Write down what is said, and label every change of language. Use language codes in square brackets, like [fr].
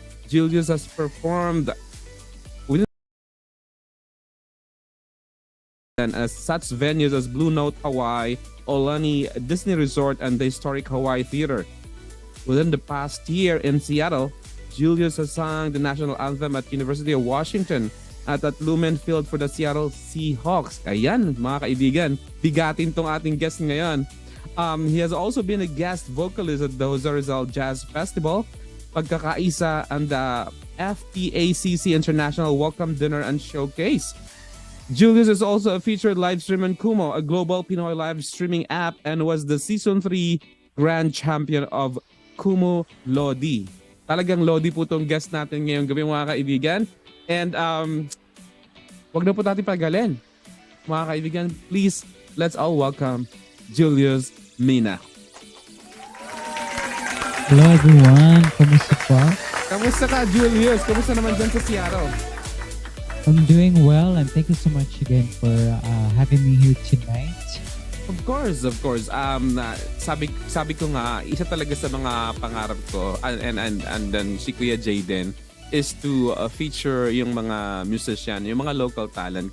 [en] Julius has performed and as such venues as Blue Note Hawaii, Olani Disney Resort, and the historic Hawaii Theater. Within the past year in Seattle, Julius has sung the national anthem at University of Washington at Lumen Field for the Seattle Seahawks. [tl] Ayan, mga kaibigan, bigatin tong ating guest ngayon. [en] He has also been a guest vocalist at the Jose Rizal Jazz Festival, Pagkakaisa, and the FPACC International Welcome Dinner and Showcase. Julius is also a featured live stream in Kumu, a global Pinoy live streaming app, and was the Season 3 Grand Champion of Kumu Lodi. [tl] Talagang Lodi po itong guest natin ngayong gabi, mga kaibigan. And wag na po natin pagalin. Mga kaibigan, [en] please, let's all welcome [tl] Julius Mina. [en] Hello everyone, [tl] kamusta po? Kamusta ka, Julius? Kamusta naman dyan sa Seattle? [en] I'm doing well and thank you so much again for having me here tonight. Of course. [tl] Sabi ko nga, isa talaga sa mga pangarap ko [en] and then [tl] si Kuya Jayden [en] is to feature [tl] yung mga musician, yung mga local talent.